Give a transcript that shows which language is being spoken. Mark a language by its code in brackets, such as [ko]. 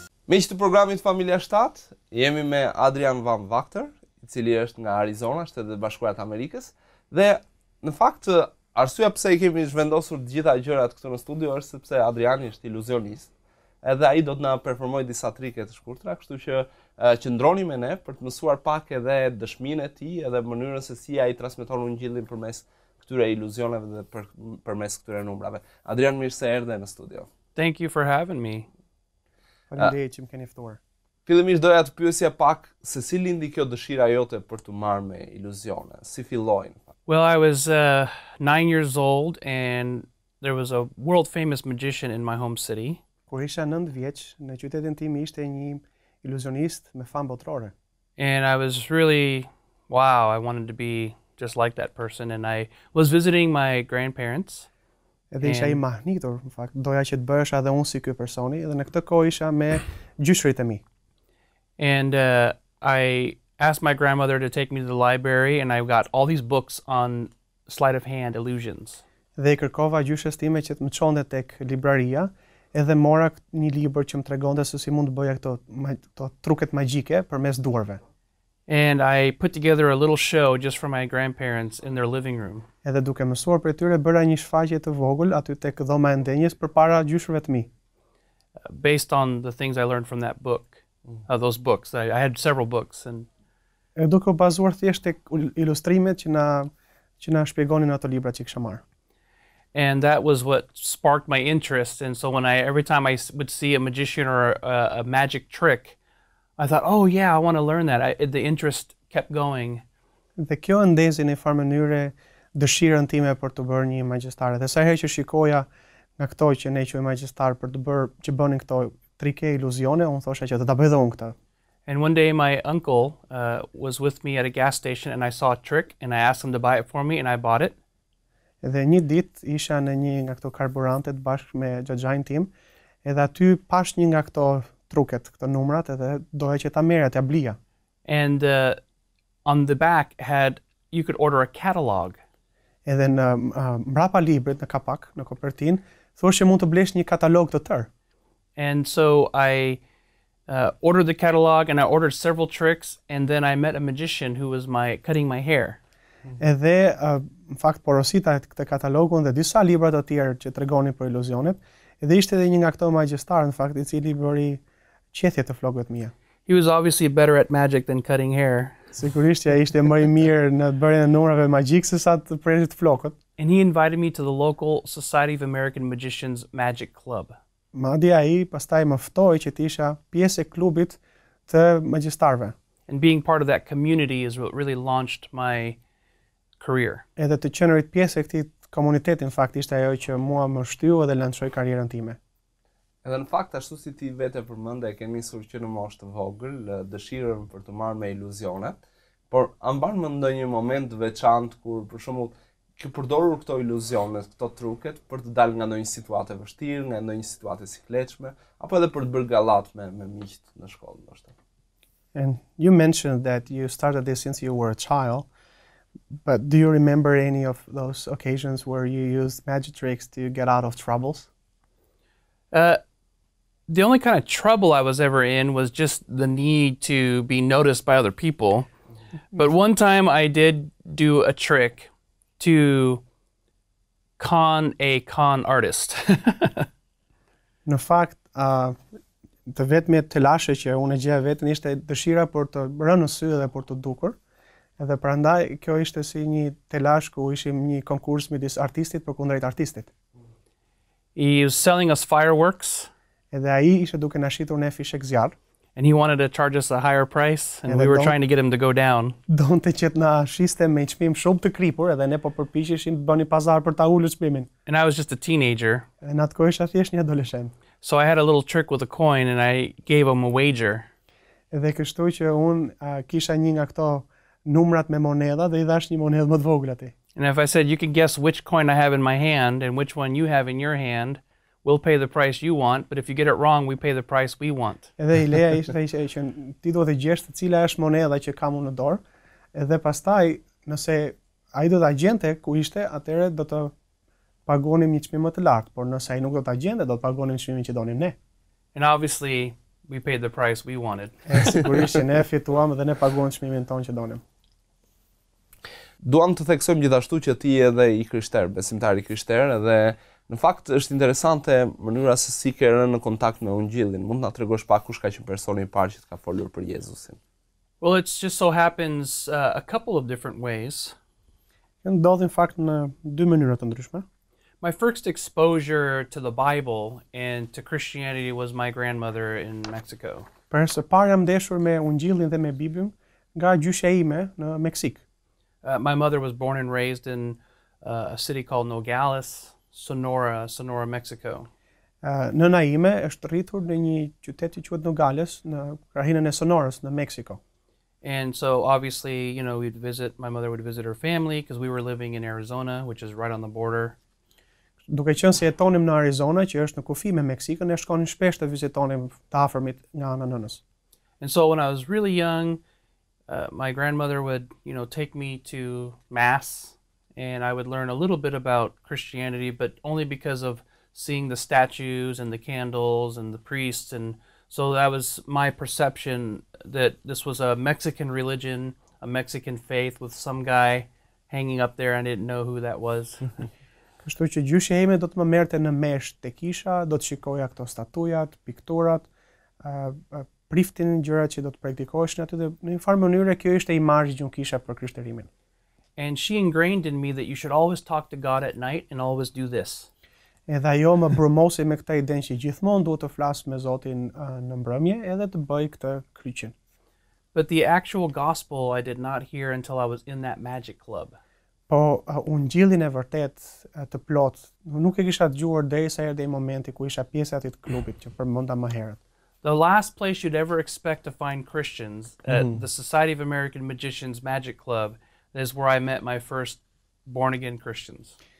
[sq] Miq të programit Familja 7, jemi me Adrian Van Vactor, I cili është nga Arizona, Shtetet e Bashkuara të Amerikës, dhe në fakt arsyeja pse I kemi zhvendosur të gjitha gjërat këtu në studio është sepse Adriani është iluzionist, edhe ai do të na performojë disa trike të shkurtra, kështu që qëndroni me ne për të mësuar pak edhe dëshminë e tij edhe mënyrën se si ai transmeton Ungjillin përmes këtyre iluzioneve dhe përmes këtyre numrave. Adrian, mirë se erdhe në studio. [en] Thank you for having me. [sq] Faleminderit që më keni ftuar. Fillimisht doja të pyesja pak se si lindi kjo dëshira jote për të marrë me iluzione, si filloi? [en] Well, I was 9 years old and there was a world famous magician in my home city. [sq] Kur isha 9 vjeç, në qytetin tim ishte një iluzionist me famë botërore. [en] And I was really, wow, I wanted to be just like that person. And I was visiting my grandparents. [sq] Edhe isha I mahnitur, në fakt, doja që të bëhesha edhe unë si ky personi, edhe në këtë kohë isha me gjyshrit e mi. [en] And I asked my grandmother to take me to the library and I got all these books on sleight of hand illusions. [sq] Dhe I kërkova gjyshës time që të më çonte tek libraria, edhe mora një libër që më tregonte se si mund të bëja këto truket magjike përmes duarve. [en] And I put together a little show just for my grandparents in their living room. [sq] Edhe duke mësuar për tyre bëra një shfaqje të vogël aty tek dhoma e ndenjes përpara gjyshërve të mi. [en] Based on the things I learned from that book, those books. I had several books and [sq] duke u bazuar thjesht tek ilustrimet që na shpjegonin ato libra që kisha marrë. [en] And that was what sparked my interest. And so every time I would see a magician or a magic trick, I thought, oh yeah, I want to learn that. The interest kept going. [sq] Dhe kjo ndezi në farë mënyre dëshirën time për të bërë një magjistare. Dhe sa herë që shikoja nga këto që ne quajmë magjistar për të bërë që bënin këto trike iluzione, unë thosha që do ta bëj dhe unë këtë. [en] And one day my uncle was with me at a gas station and I saw a trick and I asked him to buy it for me and I bought it. [sq] Edhe një ditë isha në një nga këto karburantet bashkë me xhaxhain tim, edhe aty pash një nga këto truket, këto numrat, edhe doja që ta merja, ta blija. [en] And on the back you could order a catalog. [sq] Edhe në mbrapa librit, në kapak, në kopertinë, thoshte që mund të blesh një katalog të tërë. [en] And so I ordered the catalog and I ordered several tricks and then I met a magician who was cutting my hair. [sq] Edhe në fakt porosita këtë katalogun dhe disa libra të tjerë që tregonin për iluzionet, edhe ishte edhe një nga këto magjistarë në fakt I cili bëri qethje të flokëve të mia. [en] He was obviously better at magic than cutting hair. [sq] Sigurisht që ai ishte më I mirë në bërjen e numrave magjik se sa të prerë të flokët. [en] And he invited me to the local Society of American Magicians Magic Club. [sq] Madje ai pastaj më ftoi që të isha pjesë e klubit të magjistarëve. [en] And being part of that community is what really launched my career. [sq] Edhe të qenë pjesë e këtij komuniteti në fakt ishte ajo që mua më shtyu edhe lançoi karrierën time. Edhe në fakt ashtu si ti vetë përmend e ke nisur që në moshë të vogël dëshirën për të marrë me iluzione, por a mban më ndonjë moment të veçantë kur për shembull ke përdorur këto iluzione, këto truket për të dalë nga ndonjë situatë e vështirë, nga ndonjë situatë e sikletshme, apo edhe për të bërë gallat me miqt në shkollë ndoshta. [en] And you mentioned that you started this since you were a child, but do you remember any of those occasions where you used magic tricks to get out of troubles? The only kind of trouble I was ever in was just the need to be noticed by other people. But one time I did do a trick to con a con artist. [sq] Në fakt, të vetmet të lashe që unë e gjeja vetën ishte dëshira për të rënë në sy dhe për të dukur. Edhe prandaj kjo ishte si një telash ku ishim një konkurs midis artistit përkundrejt artistit. [en] He was selling us fireworks. [sq] Edhe ai ishte duke na shitur ne fishek zjarr. [en] And he wanted to charge us a higher price and we were trying to get him to go down. [sq] Donte që të na shiste me çmim shumë të kripur edhe ne po përpiqeshim të bëni pazar për ta ulur çmimin. [en] And I was just a teenager. [sq] Në atë kohë isha thjesht një adoleshent. [en] So I had a little trick with a coin and I gave him a wager. [sq] Edhe kështu që unë kisha një nga këto numrat me monedha dhe I dhash një monedhë më të vogël atij. [en] And if I said you can guess which coin I have in my hand and which one you have in your hand, we'll pay the price you want, but if you get it wrong, we pay the price we want. [sq] Edhe ideja ishte që ti duhet të gjesh cila është monedha që kam unë në dorë, edhe pastaj nëse ai do ta gjente ku ishte, atëherë do të pagonim një çmim më të lartë, por nëse ai nuk do ta gjente, do të pagonim çmimin që donim ne. [en] And obviously we paid the price we wanted. [sq] E sigurisht që ne fituam dhe ne paguam çmimin tonë që donim. Duam të theksojmë gjithashtu që ti edhe i krishter, besimtar i krishter, dhe në fakt është interesante mënyra se si ke rënë në kontakt me Ungjillin. Mund na tregosh pak kush ka qenë personi i parë që të ka folur për Jezusin? [en] Well, it just so happens a couple of different ways. [sq] Ndodhi në fakt në dy mënyra të ndryshme. [en] My first exposure to the Bible and to Christianity was my grandmother in Mexico. [sq] Për së pari jam ndeshur me Ungjillin dhe me Biblën nga gjyshja ime në Meksik. [en] My mother was born and raised in a city called Nogales, Sonora, Mexico. [sq] Nëna ime është rritur në një qytet që quhet Nogales në krahinën e Sonorës në Meksiko. [en] And so obviously, you know, my mother would visit her family because we were living in Arizona, which is right on the border. [sq] Duke qenë se jetonim në Arizona, që është në kufi me Meksikën, ne shkonim shpesh të vizitonim të afërmit nga ana nënës. [en] And so when I was really young, my grandmother would, you know, take me to mass, and I would learn a little bit about Christianity, but only because of seeing the statues and the candles and the priests. And so that was my perception that this was a Mexican religion, a Mexican faith with some guy hanging up there. I didn't know who that was. [sq] Kështu që gjyshja ime do të më merrte në mesh te kisha, do të shikoja këto statujat, pikturat, priftin gjërat që do të praktikoheshin aty, dhe në një farë mënyrë kjo ishte imazhi që unë kisha për krishterimin. [en] And she ingrained in me that you should always talk to God at night and always do this. [sq] Edhe ajo më bromosi me këtë idenë që gjithmonë duhet të flas me Zotin në mbrëmje edhe të bëj këtë kryqjen. [en] But the actual gospel I did not hear until I was in that magic club. [sq] Po Ungjillin e vërtet të plot nuk e kisha dëgjuar derisa erdhi momenti ku isha pjesë e atij klubit që përmenda më herët. [en] The last place you'd ever expect to find Christians at the Society of American Magicians Magic Club is where I met my first born again Christians.